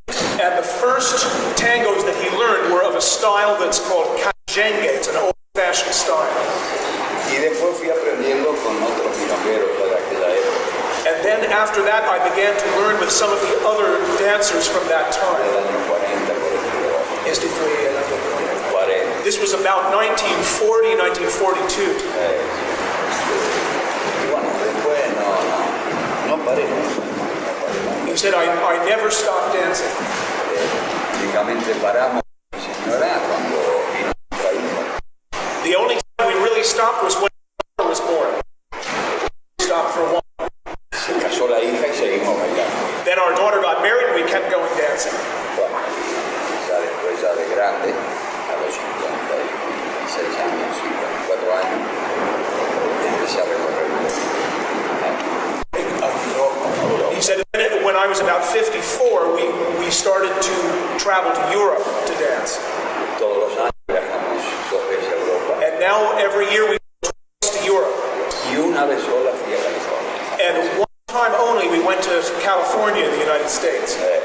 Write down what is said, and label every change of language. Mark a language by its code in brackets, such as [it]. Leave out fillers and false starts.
[en] And the first tangos that he learned were of a style that's called cachengue. It's an old-fashioned style. [es] Y después fui aprendiendo con otros milongueros de aquella época. [en] And then after that, I began to learn with some of the other dancers from that time. [es] Del año 40, por ejemplo. Este fue el año 40. [en] This was about 1940, 1942. [es] Y bueno, después no paré. [en] He said, I never stopped dancing. [es] Únicamente paramos, señora, cuando vino nuestra hija. [en] The only time we really stopped was when my daughter was born. We stopped for a while. [es] Se casó la hija y seguimos bailando. [en] Then our daughter got married and we kept going dancing. [es] Bueno, ya después ya de grande, a los 56 años, 54 años, empecé a recorrer [en] He said when I was about 54, we started to travel to Europe to dance. [es] Todos los años viajamos 2 veces a Europa. [en] And now every year we go twice to Europe. [es] Y una vez sola fui a California. [en] And one time only we went to California in the United States.